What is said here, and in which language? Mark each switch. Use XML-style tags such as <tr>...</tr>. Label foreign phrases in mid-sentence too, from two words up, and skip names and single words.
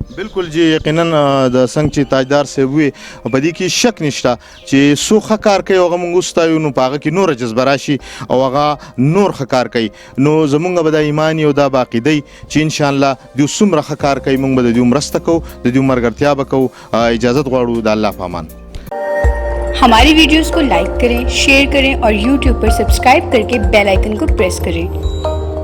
<ps>بالکل جی یقینا د څنګه چې تاجدار صاحب وي په دې کې شک نشته چې څوک ښه کار کوي هغه موږ وستایو، نو په هغه کې نوره جذبه راشي او هغه نور ښه کار کوي، نو زمونږ به دا ایمان او دا به عقیده وي چې انشاءالله دوی څومره ښه کار کوي موږ به د دوی مرسته کوو، د دوی ملګرتیا به کوو. اجازت غواړو د الله په امان.</ps> <hi>हमारी वीडियोस को लाइक करें, शेयर करें और YouTube पर सब्सक्राइब करके</hi> <en>bell icon</en> <hi>को प्रेस करें.</hi>